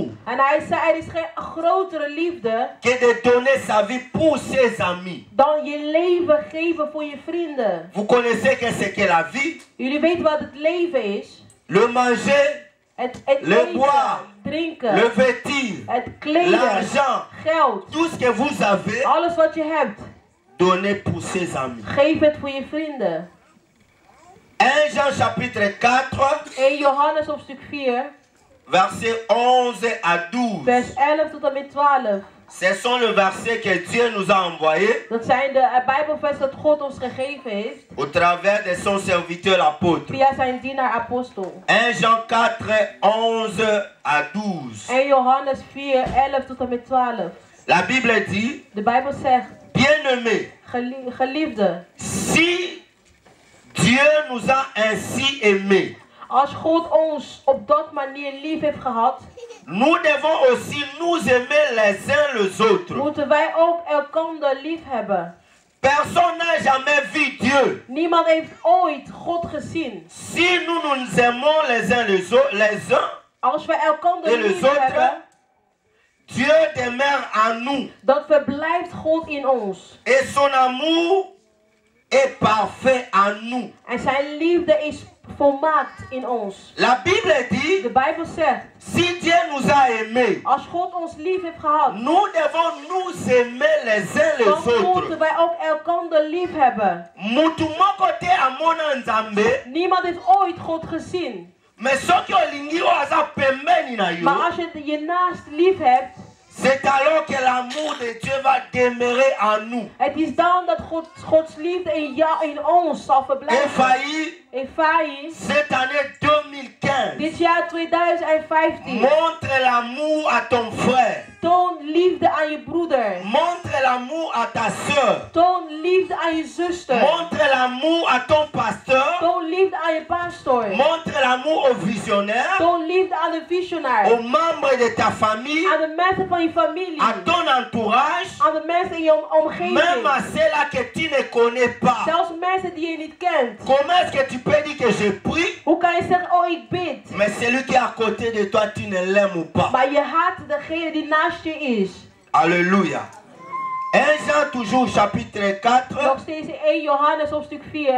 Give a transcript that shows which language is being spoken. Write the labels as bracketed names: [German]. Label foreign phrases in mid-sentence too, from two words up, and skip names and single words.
[Dutch] En hij zei, er is geen grotere liefde [French] que de donner sa vie pour ses amis. [Dutch] dan je leven geven voor je vrienden. [French] Vous connaissez que c'est que la vie, [Dutch] Jullie weten wat het leven is. [French] le manger, [Dutch] Het [French] le [Dutch] eten, [French] boire, [Dutch] drinken, [French] le vêtir, [Dutch] het kleden, [French] l'argent, [Dutch] geld. [French] tout ce que vous avez, [Dutch] Alles wat je hebt, [French] donnez pour ses amis. [Dutch] geef het voor je vrienden. [French] 1 Jean chapitre 4, [Dutch] 1 Johannes hoofdstuk 4, [French] verset 11 à 12. [Dutch] vers 11 tot en met 12. [French] Ce sont les versets que Dieu nous a envoyés [Dutch] Dat zijn de Bijbelversen dat God ons gegeven heeft [French] au travers de son serviteur l'apôtre. [Dutch] via zijn dienaar apostel. [French] 1 Jean 4, 11 à 12. [Dutch] 1 Johannes 4, 11 tot en met 12. [French] La Bible dit, [Dutch] De Bijbel zegt, [French] bien-aimés, [Dutch] geliefde, [French] si Dieu nous a ainsi aimés, [Dutch] als God ons op dat manier lief heeft gehad, [French] nous devons aussi nous aimer les uns les autres. [Dutch] moeten wij ook elkander lief hebben. [French] Personne n'a jamais vu Dieu. [Dutch] Niemand heeft ooit God gezien. [French] Si nous nous aimons les uns les uns, [Dutch] Als wij elkander [French] et les [Dutch] lief [French] autres, [Dutch] hebben, [French] Dieu demeure en nous. [Dutch] dan verblijft God in ons. [French] Et son amour est parfait en nous. [Dutch] En zijn liefde is volmaakt in ons. [French] La Bible dit, [Dutch] De Bijbel zegt, [French] si Dieu nous a aimés, [Dutch] als God ons lief heeft gehad, [French] nous devons nous aimer les uns les [Dutch] dan [French] autres. [Dutch] moeten wij ook elkander lief hebben. [Lingala] Mutu moko te amona nzambe, [Dutch] Niemand heeft ooit God gezien. [Lingala] mais soki olingi oyo aza pembeni na yo, [Dutch] Maar als je je naast lief hebt, [French] c'est alors que l'amour de Dieu va demeurer en nous. [Dutch] het is dan dat Gods liefde in ons zal verblijven. Efai, [French] Cette année 2015, [Dutch] dit jaar 2015, [French] montre l'amour à ton frère. [Dutch] toon liefde aan je broeder. [French] Montre l'amour à ta soeur. [Dutch] Toon liefde aan je zuster. [French] Montre l'amour à ton pasteur. [Dutch] Toon liefde aan je pastor. [French] Montre l'amour au visionnaire, [Dutch] Toon liefde aan de visionair. [French] aux membres de ta famille, [Dutch] Aan de mensen van je familie. [French] à ton entourage, [Dutch] Aan de mensen in je omgeving. [French] même à ceux-là que tu ne connais pas. [Dutch] Zelfs mensen die je niet kent. [French] Comment est-ce que tu peux dire que je prie, [Dutch] Hoe kan je zeggen, oh ik bid. [French] mais celui qui est à côté de toi, tu ne l'aimes ou pas? [Dutch] Maar je haat degene die naast je is. [French] Alléluia. 1 Jean toujours chapitre 4, [Dutch] Nog steeds in 1 Johannes hoofdstuk 4.